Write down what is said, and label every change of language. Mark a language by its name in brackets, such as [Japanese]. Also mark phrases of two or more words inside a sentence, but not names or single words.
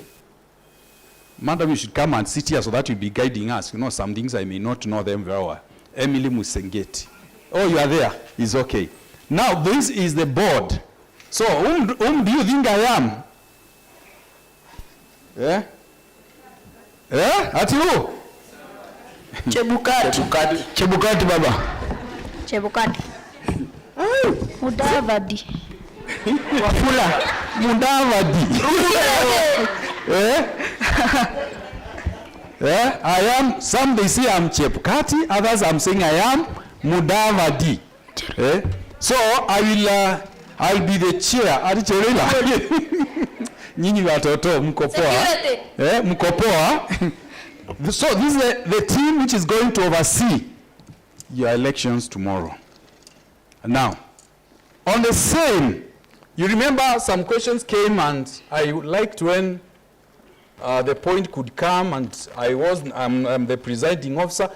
[English] Madam, you should come and sit here so that you'll be guiding us. You know, some things I may not know them very well. Emily Musengeti. Oh, you are there. It's okay. Now, this is the board. So, whom do you think I am? Yeah? Ati who? Chebukati. Chebukati, Baba. Chebukati. Mudavadi. Wafula. Mudavadi. I am, some they say I'm Chebukati, others I'm saying I am Mudavadi. So I'll be the chair. [Swahili] Nyinyi watoto mko poa. Mko poa. [English] So this is the team which is going to oversee your elections tomorrow. Now, on the same, you remember some questions came and I would like to when the point could come and I'm the presiding officer.